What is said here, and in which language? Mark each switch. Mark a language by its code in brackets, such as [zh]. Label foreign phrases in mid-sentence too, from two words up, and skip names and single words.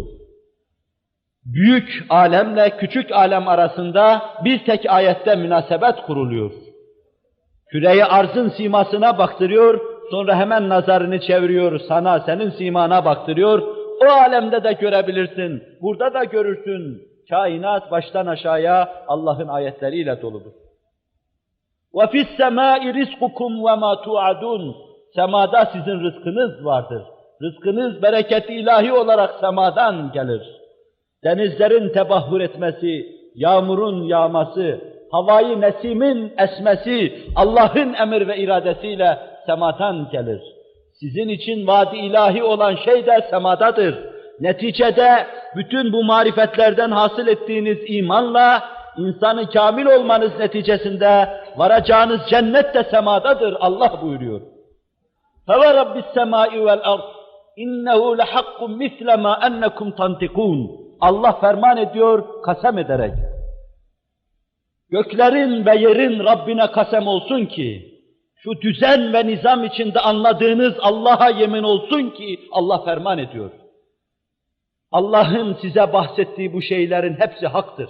[tr] Büyük alemle küçük alem arasında bir tek ayette münasebet kuruluyor. Küre-i arzın simasına baktırıyor, sonra hemen nazarını çeviriyor sana, senin simana baktırıyor. O alemde de görebilirsin, burada da görürsün. Kainat baştan aşağıya Allah'ın ayetleriyle doludur. [ar] وَفِي السَّمَاءِ رِزْقُكُمْ وَمَا تُوعَدُونَ. [tr] Semada sizin rızkınız vardır. Rızkınız bereket-i ilahi olarak semadan gelir. Denizlerin tebahhur etmesi, yağmurun yağması, havayı nesimin esmesi Allah'ın emir ve iradesiyle semadan gelir. Sizin için vaadi ilahi olan şey de semadadır. Neticede bütün bu marifetlerden hasıl ettiğiniz imanla insanı kamil olmanız neticesinde varacağınız cennet de semadadır. Allah buyuruyor. [ar] فَوَرَبِّ السَّمَاءِ وَالْأَرْضِ اِنَّهُ لَحَقٌّ مِثْلَ مَا أَنَّكُمْ تَنْتِقُونَ. [tr] Allah ferman ediyor kasem ederek. Göklerin ve yerin Rabbine kasem olsun ki, şu düzen ve nizam içinde anladığınız Allah'a yemin olsun ki, Allah ferman ediyor. Allah'ın size bahsettiği bu şeylerin hepsi haktır.